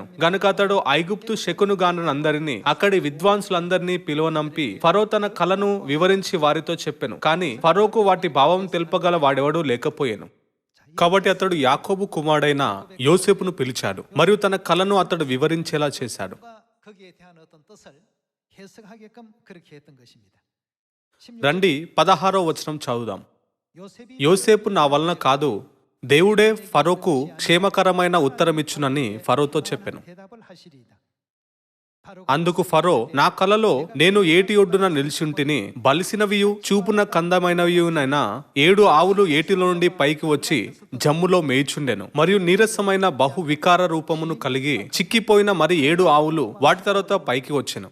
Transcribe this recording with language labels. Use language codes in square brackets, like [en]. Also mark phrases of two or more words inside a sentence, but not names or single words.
[te] గనుక అతడు ఐగుప్తు శకునుగానులందరినీ అక్కడి విద్వాంసులందరినీ పిలువనంపి ఫరో తన కలను వివరించి వారితో చెప్పెను. కానీ ఫరోకు వాటి భావం తెలుపగల వాడెవడూ లేకపోయెను. కాబట్టి అతడు యాకోబు కుమారుడైన యోసేపును పిలిచాడు మరియు తన కలను అతడు వివరించేలా చేశాడు. [ko] 거기에 대한 어떤 뜻을 해석하게끔 그렇게 했던 것입니다. [te] రండి 16వ వచనం చదువుదాం. [ko] 요셉이 [te] యోసేపు నా వలన కాదు, దేవుడే ఫరోకు క్షేమకరమైన ఉత్తరమిచ్చునని ఫరోతో చెప్పెను. [ko] 대답을 하시리이다. 바로 [te] అందుకు ఫరో, నా కలలో నేను ఏటి ఒడ్డున నిలిచుంటిని, బలిసినవియు చూపున కందమైనవియునైనా 7 ఆవులు ఏటిలో నుండి పైకి వచ్చి జమ్ములో మేయుచుండెను. మరియు నీరసమైన బహు వికార రూపమును కలిగి చిక్కిపోయిన మరి 7 ఆవులు వాటి తర్వాత పైకి వచ్చెను.